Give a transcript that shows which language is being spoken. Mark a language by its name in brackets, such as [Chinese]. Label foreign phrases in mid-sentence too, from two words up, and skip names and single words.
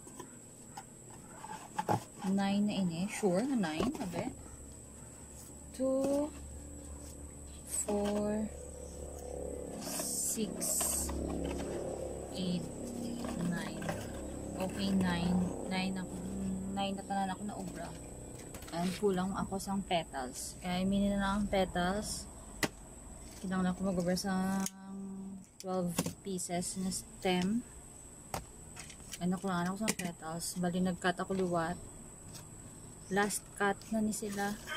[Hiligaynon] 9 na ini. Sure na 9. Abe. 2 4 6 8 9. Okay, 9 ako. 9 na tanan ako na obra. And kulang ako sa petals. Kaya mini na lang ang petals. Kailangan ako mag-obra sa 12 pieces na stem. Ay nakulangan ako sa petals. Bali nag-cut ako luwat. [English] Last cut [Hiligaynon] na ni sila.